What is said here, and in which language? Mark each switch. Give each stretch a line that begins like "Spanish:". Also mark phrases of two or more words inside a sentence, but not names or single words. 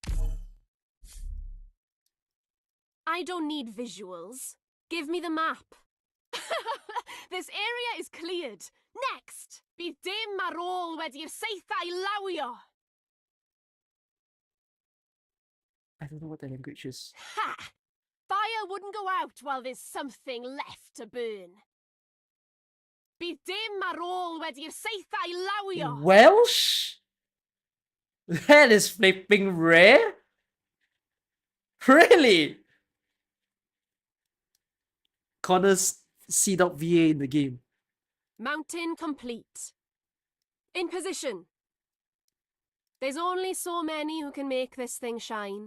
English: I don't need visuals. Give me the map. This area is cleared. Next!
Welsh: Bydd dim ar ôl wedi'r seithau lawio.
English: I don't know what the language is. Ha! Fire wouldn't go out while there's something left to burn.
Welsh: Bydd dim ar ôl wedi'r seithau lawio.
English: Welsh? That is flipping rare? Really? Connor's C.VA in the game. Mountain complete. In position. There's only so many who can make this thing shine.